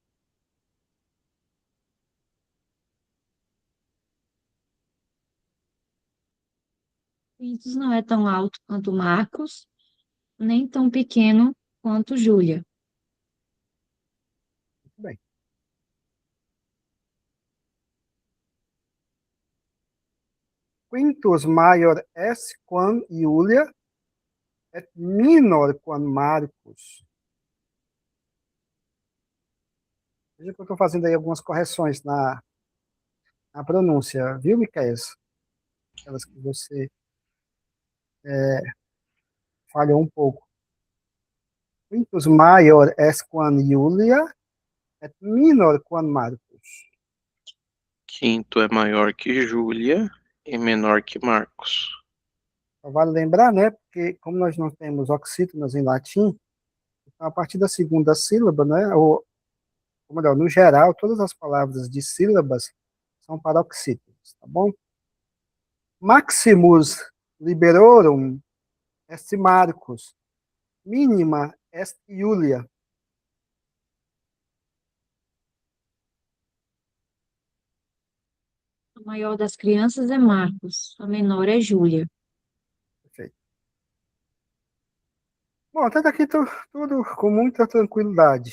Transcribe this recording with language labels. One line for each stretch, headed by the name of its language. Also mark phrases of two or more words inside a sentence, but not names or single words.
Portuguese: Quintus não é tão alto quanto Marcos, nem tão pequeno quanto Júlia. Muito bem.
Latin: Quintus maior est quam Julia, et minor quam Marcus.
Portuguese: Veja que eu estou fazendo aí algumas correções na pronúncia, viu, Miquel? Aquelas que você falhou um pouco.
Latin: Quintus maior est quam Julia, et minor quam Marcus.
Portuguese: Quinto é maior que Júlia e menor que Marcos. Só vale lembrar, né, porque como nós não temos oxítonas em latim, então a partir da segunda sílaba, né, ou melhor, no geral, todas as palavras de sílabas são paroxítonas, tá bom?
Latin: Maximus liberorum est Marcus, mínima est Julia.
Portuguese: A maior das crianças é Marcos, a menor é Júlia. Perfeito. Bom, até daqui tudo com muita tranquilidade.